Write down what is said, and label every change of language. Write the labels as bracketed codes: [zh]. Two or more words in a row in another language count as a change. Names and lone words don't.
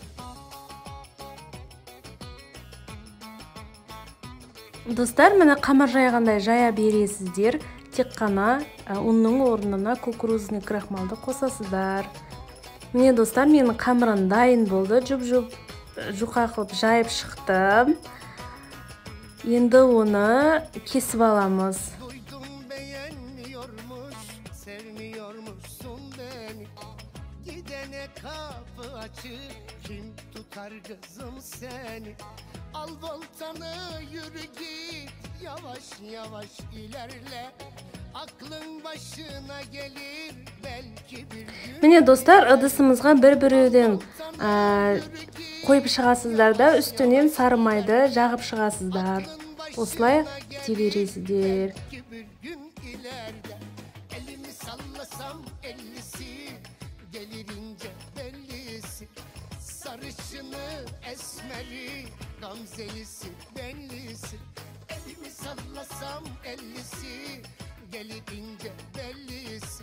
[kk] Достар, міне камыр жайгандай жая бересиздер. Тек қана унның орнына [ru] кукурузный крахмалды [kk] косасыздар. Міне достар, менің қамырым дайын болды. Жұқа қылып жайып шықтым. Енді оны кесіп аламыз. [tr] Duydum beğenmiyormuş, sevmiyormuşsun beni. Gidene kapı açık, kim tutar kızım seni? Al voltanı, yürü git, yavaş yavaş ilerle. Aklın başına gelir belki bir gün. [kk] Міне достар, ыдысымызға бір-бірден қойып шығасыздар да, үстінен сары майды жағып шығасыздар. Осылай істей бересіздер. [tr] Bir gün ileride elimi sallasam ellisi, gelir ince bellisi. Sarışını, esmeri, gamzelisi, benlisi. Elimi sallasam ellisi, gelir ince bellisi.